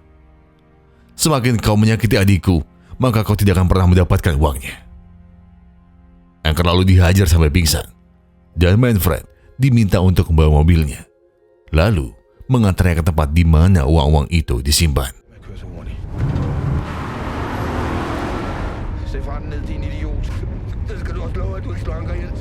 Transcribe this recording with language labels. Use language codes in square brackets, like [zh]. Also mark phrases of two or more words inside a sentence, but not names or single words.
[id] Semakin kau menyakiti adikku, maka kau tidak akan pernah mendapatkan uangnya. Anchor lalu dihajar sampai pingsan dan Manfred diminta untuk membawa mobilnya. Lalu mengantarnya ke tempat di mana uang-uang itu disimpan. [da] Sæt farten ned, din idiot. Det skal du også love, at du ikke slår Anker ihjel.